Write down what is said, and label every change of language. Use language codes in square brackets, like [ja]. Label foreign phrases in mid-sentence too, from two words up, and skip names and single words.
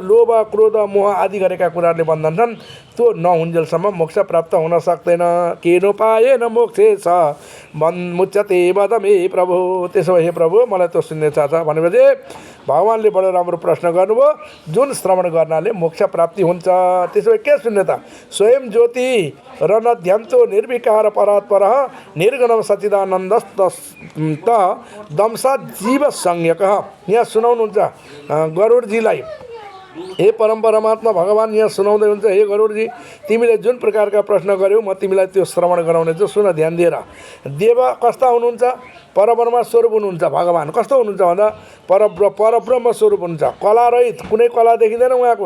[ne] लोभ, क्रोध, मोह आदि गरेका कुराहरूले बन्धन छन्। त्यो नहुन्जेलसम्म मोक्ष प्राप्त हुन सक्दैन। [sa] केनो पाएन मोक्षेश मुच्यते वदमे प्रभु। [ne] त्यसो भए हे प्रभु मलाई त्यो सुन्ने इच्छा छ भनेपछि भगवान्ले बडो राम्रो प्रश्न गर्नुभयो। जुन श्रवण गर्नाले मोक्ष प्राप्ति हुन्छ, त्यसो भए के सुन्ने त? [sa] स्वयं ज्योति रणध्यन्तो निर्विकार परात्पर निर्गुणम सच्चिदानन्दस्त दंसा जीव संज्ञक। [ne] यहाँ सुनाउनुहुन्छ गरुडजीलाई हे परमात्मा भगवान् यहाँ सुनाउँदै हुन्छ, हे गरुडजी तिमीले जुन प्रकारका प्रश्न गर्यौ म तिमीलाई त्यो श्रवण गराउने छु, सुन ध्यान दिएर। देव कस्ता हुनुहुन्छ? परब्रह्म स्वरूप हुनुहुन्छ भगवान्। कस्तो हुनुहुन्छ भन्दा परब्रह्म स्वरूप हुनुहुन्छ, कलारहित, कुनै कला देखिँदैन उहाँको।